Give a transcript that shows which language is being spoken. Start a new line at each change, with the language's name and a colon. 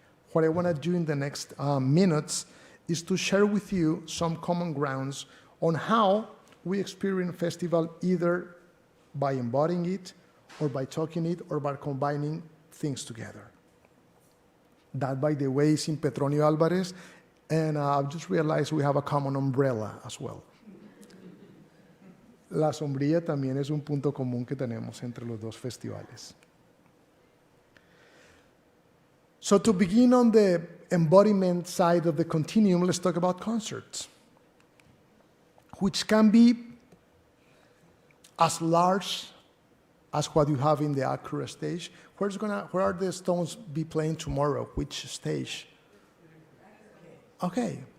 English: What I want to do in the next minutes is to share with you some common grounds on how we experience festival, either by embodying it, or by talking it, or by combining things together. That, by the way, is in Petronio Álvarez, and I've just realized we have a common umbrella as well.
Spanish: La sombrilla también es un punto común que tenemos entre los dos festivales.
English: So to begin on the embodiment side of the continuum, let's talk about concerts, which can be as large as what you have in the Acura stage. Where are the Stones be playing tomorrow? Which stage? Okay.